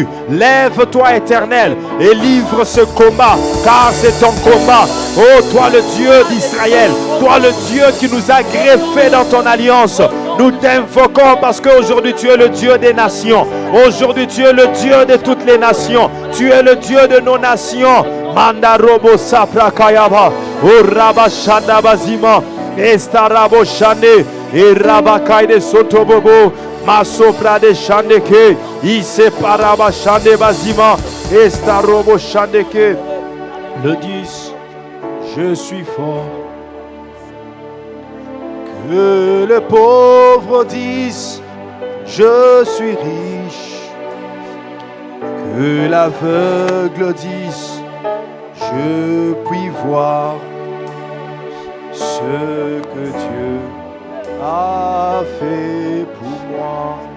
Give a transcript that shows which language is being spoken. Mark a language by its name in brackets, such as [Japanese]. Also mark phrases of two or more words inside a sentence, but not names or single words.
[French] Lève-toi, Éternel, et livre ce combat, car c'est ton combat. Oh, toi le Dieu d'Israël, toi le Dieu qui nous a greffés dans ton alliance. Nous t'invoquons parce qu'aujourd'hui tu es le Dieu des nations. Aujourd'hui tu es le Dieu de toutes les nations. Tu es le Dieu de nos nations. Mandarobo sapra kayaba. Oh, rabashanda bazima. Estarabo shane. Et rabakaide sotobobo. Masopra de chandeke, ise paraba chande bazima, estarobo chandeke. Le 10, je suis fort. Que le pauvre dise, je suis riche. Que l'aveugle dise, je puis voir ce que Dieu a fait pour moi.